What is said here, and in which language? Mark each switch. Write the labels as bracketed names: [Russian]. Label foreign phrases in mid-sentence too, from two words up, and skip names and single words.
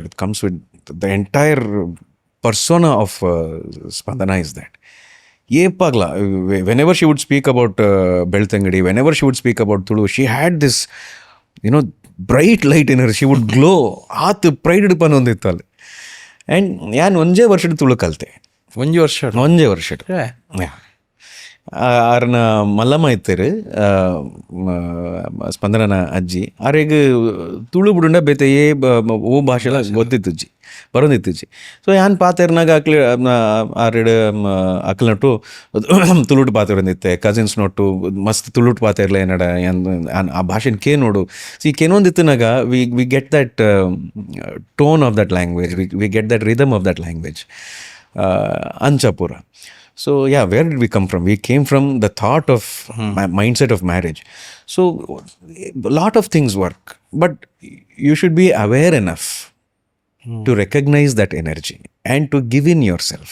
[English] It comes with the entire persona of Spandana is that. Yepagla, whenever she would speak about Beltangadi, whenever she would speak about Tulu, she had this, bright light in her. She would glow. [Tulu] Aat pride panondittal. And yan onje varshad Tulu kalte. ಒಂಜಿ ವರ್ಷ ಒಂಜೆ ವರ್ಷಡ್. ಆರ್ನ ಮಲ್ಲಮ್ಮ ಇತ್ತೇರು ಸ್ಪಂದನನ ಅಜ್ಜಿ ಆರೆಗ್ ತುಳು ಬಿಡುಂಡ ಬೇತೆ ಓ ಭಾಷೆಲ ಗೊತ್ತಿತ್ತುಜ್ಜಿ ಬರೋದಿತ್ತುಜ್ಜಿ. ಸೊ ಯಾನ್ ಪಾತೆರ್ನಾಗ ಆರೆಡ್ ಅಕ್ಲನಟ್ಟು ತುಳುಟು ಪಾತೆರಂದಿತ್ತೆ ಕಸಿನ್ಸ್ ನೋಟು ಮಸ್ತ್ ತುಳುಟು ಪಾತೆರ್ಲ ಏನಡ ಆ ಭಾಷೆನ ಕೇ ನೋಡು. ಸಿ ಕೇನೊಂದಿತ್ತನಾಗ [English] we get that tone of that language, we get that rhythm of that language. [Tulu] ಅಂಚಪುರ. [English] So yeah, where did we come from? We came from the thought of mindset of marriage. So a lot of things work, but you should be aware enough to recognize that energy and to give in yourself.